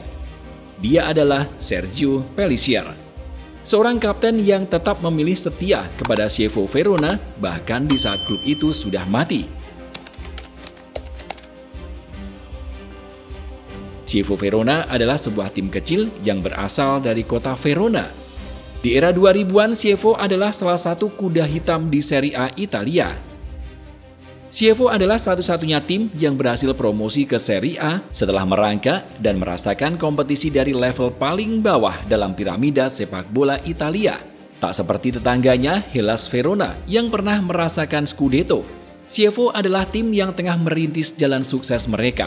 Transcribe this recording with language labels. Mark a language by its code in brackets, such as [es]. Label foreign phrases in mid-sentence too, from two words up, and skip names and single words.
[id] Dia adalah Sergio Pellissier. Seorang kapten yang tetap memilih setia kepada Chievo Verona bahkan di saat klub itu sudah mati. Chievo Verona adalah sebuah tim kecil yang berasal dari kota Verona. Di era 2000-an, Chievo adalah salah satu kuda hitam di Serie A Italia. Chievo adalah satu-satunya tim yang berhasil promosi ke Serie A setelah merangkak dan merasakan kompetisi dari level paling bawah dalam piramida sepak bola Italia. Tak seperti tetangganya Hellas Verona yang pernah merasakan Scudetto, Chievo adalah tim yang tengah merintis jalan sukses mereka.